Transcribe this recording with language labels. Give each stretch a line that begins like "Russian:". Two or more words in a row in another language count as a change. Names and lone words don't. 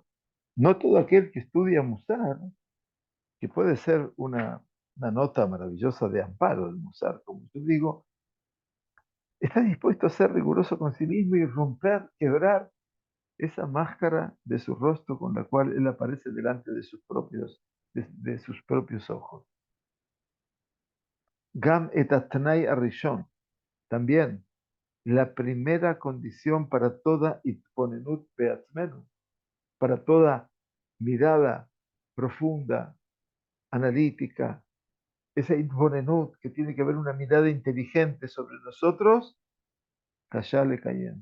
Spanish: No todo aquel que estudia Musar, que puede ser una nota maravillosa de amparo del Musar, como yo digo, está dispuesto a ser riguroso con sí mismo y romper, quebrar esa máscara de su rostro con la cual él aparece delante de sus propios ojos.
Hebrew: Gam et atnai arishon,
Spanish: también la primera condición para toda
Hebrew: itponenut beatzmenu,
Spanish: para toda mirada profunda, analítica, esa itponenut que tiene que haber una mirada inteligente sobre nosotros, le cayen.